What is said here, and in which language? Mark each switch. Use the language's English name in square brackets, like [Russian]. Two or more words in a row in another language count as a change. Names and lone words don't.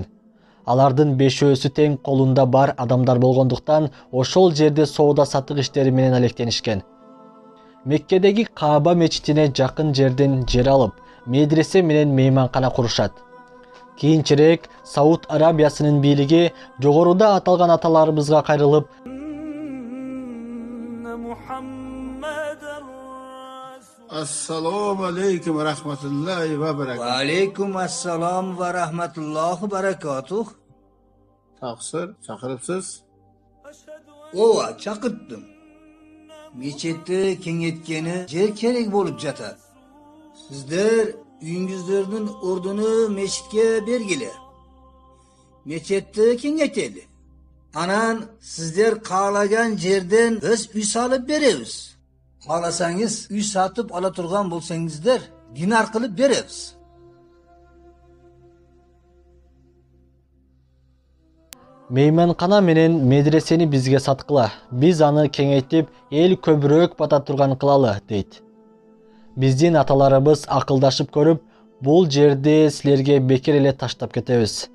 [Kyrgyz] Алардын бешөөсү тең колунда бар адамдар болгондуктан ошол жерде соода сатык иштери менен алектенишкен. Меккедеги Кааба мечитине жакын жерден жер алып, медресе менен мейманкана курушат. Кийинчерээк Сауд Арабиясынын бийлиги жогоруда аталган аталарыбызга кайрылып, [Uzbek] Assalomu alaykum va rahmatullohi va barakatuh. Va alaykum assalom va rahmatullohi barakatuh. Taqsir, chaqiribsiz? Ova, chaqirdim. Mechitni kengaytkani yer kerak bo'lib jatar. Sizlar uyingizlarning o'rnini mechitga bergili. Mechitni kengaytaylik. Anan sizlar qalagan yerdan biz uy solib beramiz. Xohlasangiz uy sotib ola turgan bo'lsangizlar, dinar qilib beramiz. [Kyrgyz] Мейманкана менен медресени бизге саткыла. Биз аны кеңейтип, эл көбүрөөк бата турган кылалы, дейт. Биздин аталарыбыз акылдашып көрүп, бул жерди силерге бекер эле таштап кетебиз.